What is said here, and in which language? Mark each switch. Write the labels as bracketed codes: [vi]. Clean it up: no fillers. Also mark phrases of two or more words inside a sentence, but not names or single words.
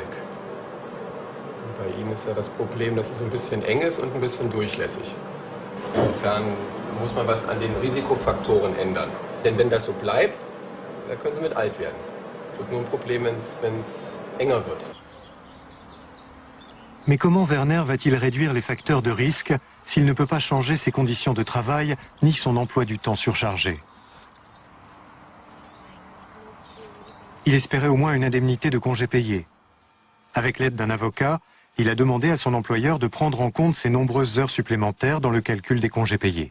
[de] Und bei ihm ist ja das Problem, dass es ein bisschen eng ist und ein bisschen durchlässig. Insofern muss man was an den Risikofaktoren ändern. Denn wenn das so bleibt, dann können Sie mit alt werden. Es wird nur ein Problem, wenn es enger wird. [fr] Mais comment Werner va-t-il réduire les facteurs de risque s'il ne peut pas changer ses conditions de travail ni son emploi du temps surchargé? Il espérait au moins une indemnité de congé payé. Avec l'aide d'un avocat, il a demandé à son employeur de prendre en compte ses nombreuses heures supplémentaires dans le calcul des congés payés.